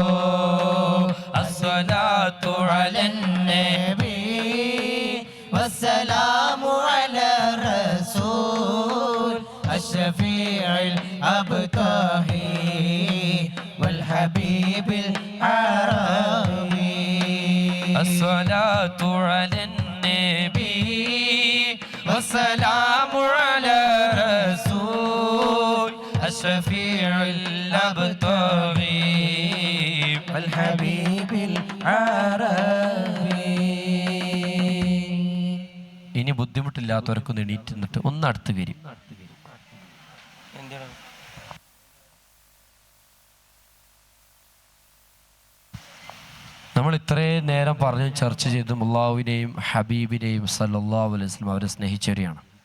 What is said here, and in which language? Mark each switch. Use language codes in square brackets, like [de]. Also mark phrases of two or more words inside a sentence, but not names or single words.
[ar] الصلاة على النبي والسلام على رسول الشفيع الأبطحي والحبيب العربي. الصلاة على النبي والسلام على رسول الشفيع الأبطغي الحبيب العربي. [ml] ഇനി ബുദ്ധിമുട്ടില്ലാത്തവർക്കൊന്ന് എണീറ്റ് നിന്നിട്ട് ഒന്ന് അടുത്ത് വരും. നമ്മൾ ഇത്രയും നേരം പറഞ്ഞ് ചർച്ച ചെയ്ത് അള്ളാഹുവിനെയും ഹബീബിനെയും [ar] صلى الله عليه وسلم [ml] അവരെ സ്നേഹിച്ചവരെയാണ്.